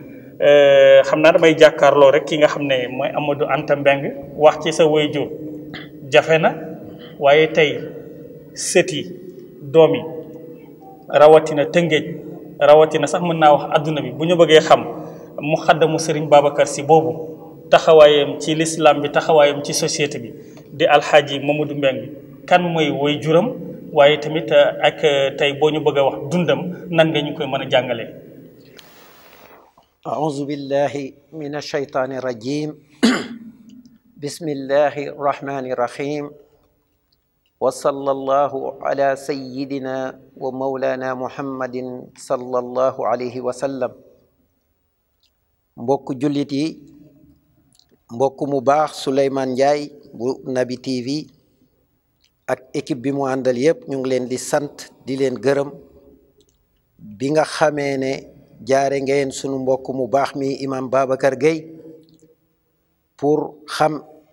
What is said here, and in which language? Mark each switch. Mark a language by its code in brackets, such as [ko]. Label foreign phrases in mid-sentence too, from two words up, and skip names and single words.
[wo] xam naa damay jàkkaarloo rek ki nga xam ne mooy Amadou Anta Mbeng wax ci sa waajur jafe na waaye tey sët yi doom yi rawatina Tëngéej rawatina sax mën naa wax adduna bi bu ñu bëggee xam mu xaddamu Serigne Babacar Si boobu taxawaayam ci l'islam bi taxawaayam ci société bi di alxaaji Mamadou Mbeng kan mooy waajuram waaye tamit ak tey boo ñu bëgg a wax dundam nan nga ñu koy mën a jàngalee. [ar] أعوذ بالله من الشيطان الرجيم بسم الله الرحمن الرحيم وصلى الله على سيدنا ومولانا محمد صلى الله عليه وسلم [wo] mbokk jullit yi mbokk mu baax Souleymane Ndiaye bu Naby TV ak équipe bi mu àndal yépp ñu ngi leen di sant di leen gërëm bi nga xamee ne jaare ngeen sunu mbokk mu baax mi imam Babacar Gueye pour xam